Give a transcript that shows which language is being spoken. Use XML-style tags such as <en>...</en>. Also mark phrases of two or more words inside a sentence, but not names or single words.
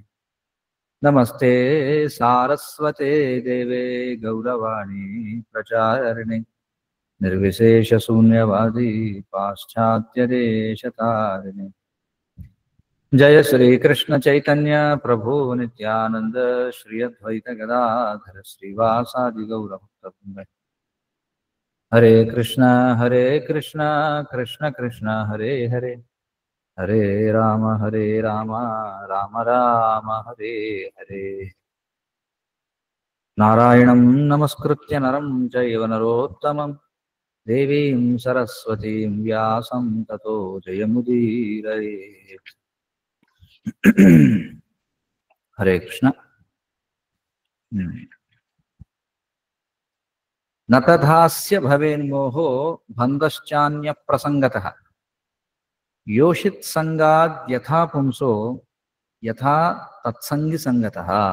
<sa>నమస్తే సారస్వతే దేవే గౌరవాణి ప్రచారిణి నిర్విశేష శూన్యవాది పాశ్చాత్య దేశతారిణి. జయ శ్రీకృష్ణ చైతన్య ప్రభు నిత్యానంద శ్రీ అద్వైత గదాధర శ్రీవాసాది గౌరభక్తవృంద. హరే కృష్ణ కృష్ణ కృష్ణ హరే హరే హరే రామ రామ రామ హరే హరే. నారాయణం నమస్కృత్య నరం చైవ నరోత్తమం దేవీం సరస్వతీం వ్యాసం తతో జయముదీరయేత్. హరే కృష్ణ. నతధాస్య భవేన్మోహో బంధశ్చాన్య ప్రసంగతః యోషిత్ సంగాద్యథా పుంసో యథా తత్సంగి సంగతః.</sa>